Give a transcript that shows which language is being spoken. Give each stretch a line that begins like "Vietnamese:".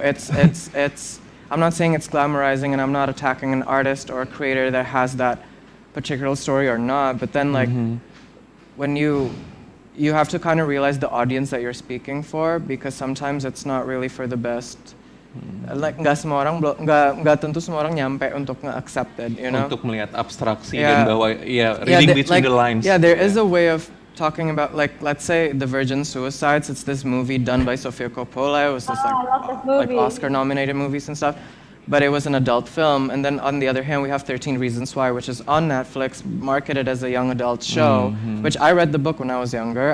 English: It's I'm not saying it's glamorizing, and I'm not attacking an artist or a creator that has that particular story or not, but then like when you have to kind of realize the audience that you're speaking for, because sometimes it's not really for the best.
Indonesian: Like nggak tentu semua orang nyampe untuk nge-accept it, Untuk melihat abstraksi dan bahwa
English: reading between the lines. Yeah, there is a way of talking about, like, let's say The Virgin Suicides. It's this movie done by Sofia Coppola. It was this like Oscar-nominated movies and stuff. But it was an adult film. And then on the other hand, we have 13 Reasons Why, which is on Netflix, marketed as a young adult show, which I read the book when I was younger.